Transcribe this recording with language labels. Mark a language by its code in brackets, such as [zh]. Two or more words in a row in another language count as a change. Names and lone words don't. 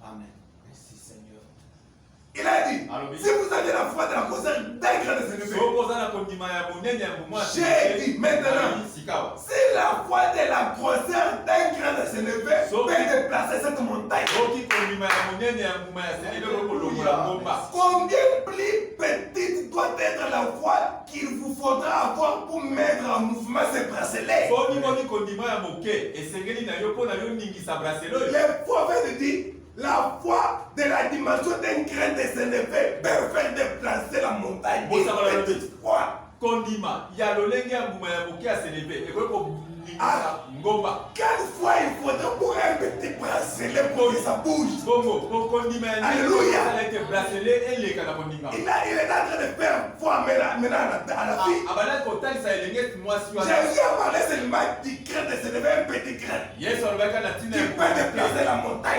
[fr] Il a dit, si vous avez la foi de la grosseur d'un grain de sénévé, j'ai dit maintenant, si la foi de la grosseur d'un grain de sénévé peut déplacer cette montagne, combien plus petite doit être la foi qu'il vous faudra avoir pour mettre en mouvement ces bracelets. Les prophètes disent la foi de la dimension d'un grain de sénévé peut faire déplacer la montagne. Une petite foi. [ln] Kondima, ya lolenge ya mbuma ya moke à s'élever. Et [fr] quelle fois il faudrait pour un petit bracelet pour que ça bouge. Alléluia. Il est en train de faire foi maintenant à la vie. Jésus a parlé seulement du grain de s'élever, un petit grain qui peut déplacer la montagne.